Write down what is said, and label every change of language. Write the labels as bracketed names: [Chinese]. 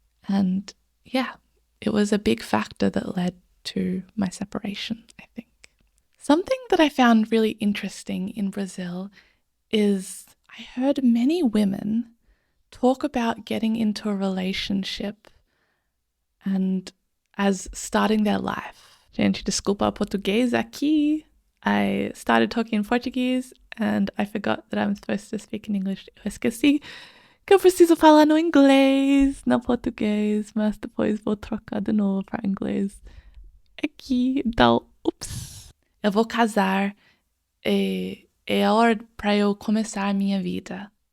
[English] And yeah, it was a big factor that led to my separation, I think. Something that I found really interesting in Brazil is I heard many women talk about getting into a relationship and as starting their life. [Portuguese] Gente, desculpa o português aqui. [English] I started talking in Portuguese and I forgot that I'm supposed to speak in English. [Portuguese] Eu esqueci que eu preciso falar no inglês, no português, mas depois vou trocar de novo para inglês. Aqui, então, ups. Eu vou casar e é hora para eu começar a minha vida.